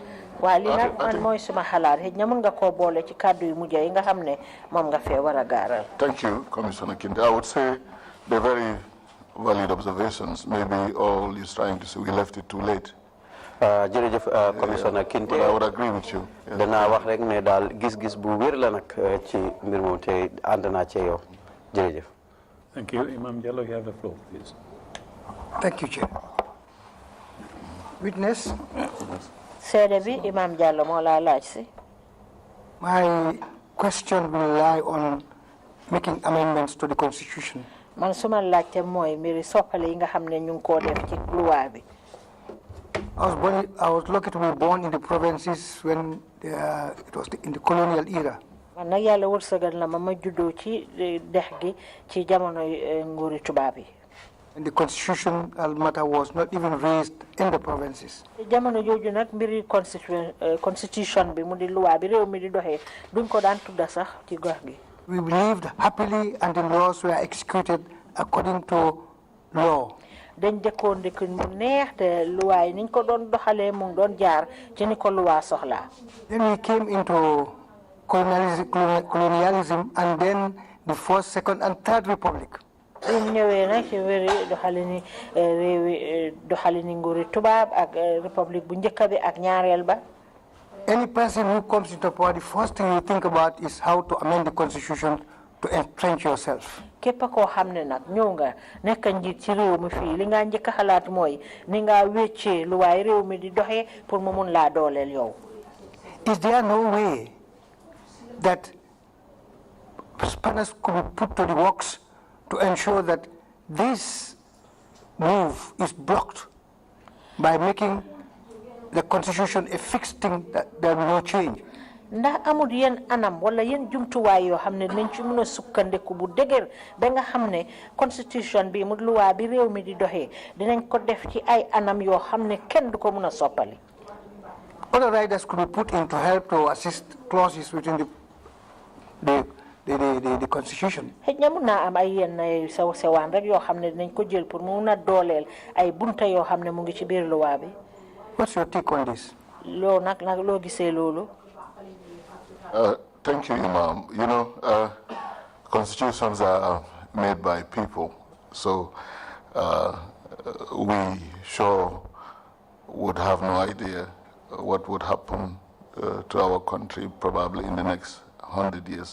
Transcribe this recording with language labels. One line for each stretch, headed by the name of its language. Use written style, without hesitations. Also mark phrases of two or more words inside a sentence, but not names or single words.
Wolof: waaw li nag man mooy suma xalaat xëj na mën nga koo boole ci kàddu yu mujj yi nga xam ne moom nga fee war a gaaral.
English: Thank you, Commissioner Kinte. I would say they're very valid observations. Maybe all he's trying to say, we left it too late.
Wolof: jërëjëf Commissioner Kinte.
English: But I would agree with you.
Wolof: danaa wax rek ne daal gis-gis bu wér la nag ci mbir moom te ànd naa ci yow jërëjëf.
English: Thank you. Imam Jallow, you have the floor, please. Thank you, Chair. Witness.
Wolof: seede bi Imam Jallow moo laa laaj si.
English: My question will lie on making amendments to the Constitution.
Wolof: Man suma laajte mooy mbiri soppale yi nga xam ne ñu ngi koo def ci loi bi.
English: I was lucky to be born in the provinces when it was in the colonial era.
Wolof: Man nag yàlla wërsëgal na ma juddoo ci dex gi ci jamono nguuri tubaab yi.
English: And the constitutional matter was not even raised in the provinces.
Wolof: Jamono jooju nag mbiri constitution bi mu di loi bi réew mi di doxee duñ ko daan tudda sax ci gox gi.
English: We lived happily and the laws were executed according to law.
Wolof: Dañ dëkkoon dëkk mu neex te loi yi niñ ko doon doxalee mu doon jaar ci ni ko loi soxlaa.
English: Then we came into colonialism and then the first, second and third republic.
Wolof: Ñu ñëwee nag ci wéri doxalini réewi doxalini nguuri tubaab ak république bu njëkk bi ak ñaareel ba.
English: Any person who comes into power, the first thing you think about is how to amend the constitution to entrench yourself.
Wolof: Képp koo xam ne nag ñëw nga nekk njiit ci réew mi fii li nga njëkk a xalaat mooy ni nga wéccee lu waay réew mi di doxee pour mu mun laa dooleel yow.
English: Is there no way that Spanish could be put to the works to ensure that this move is blocked by making the constitution a fixed thing that there will be no change?
Wolof: Ndax amul yenn anam wala yenn jumtuwaay yoo xam ne dinañ ci mën a sukkandiku bu dëgër ba nga xam ne constitution bi mu loi bi réew mi di doxee dinañ ko def ci ay anam yoo xam ne kenn du ko mën a soppali.
English: Other riders could be put in to help to assist clauses within the constitution.
Wolof: Xëj na mun naa am ay yenn sew sewaan rek yoo xam ne dinañ ko jël pour mu mun a dooleel ay bunta yoo xam ne mu ngi ci biir loi bi.
English: What's your take on this?
Wolof: Loo nag loo gisee loolu.
English: Thank you, Imam. You know, constitutions are made by people, so we sure would have no idea what would happen to our country probably in the next 100 years.